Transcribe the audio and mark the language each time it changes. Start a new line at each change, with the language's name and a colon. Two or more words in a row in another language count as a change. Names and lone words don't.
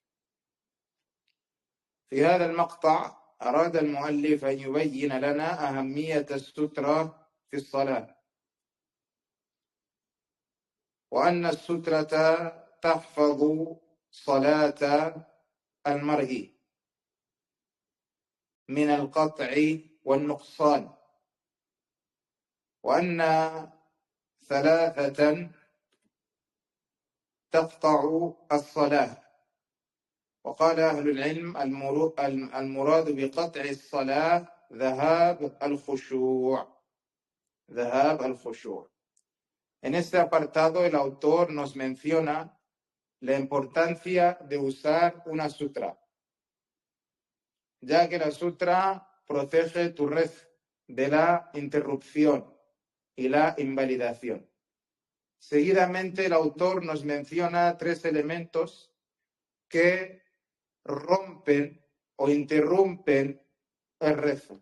Arabic: في هذا المقطع أراد المؤلف أن يبين لنا أهمية السترة في الصلاة، وأن السترة تحفظ صلاة المرء من القطع والنقصان، وأن ثلاثة تقطع الصلاة. وقال أهل العلم: المراد بقطع الصلاة ذهاب الخشوع.
Spanish: En este apartado el autor nos menciona la importancia de usar una sutra, ya que la sutra protege tu rezo de la interrupción y la invalidación. Seguidamente el autor nos menciona 3 elementos que rompen o interrumpen el rezo.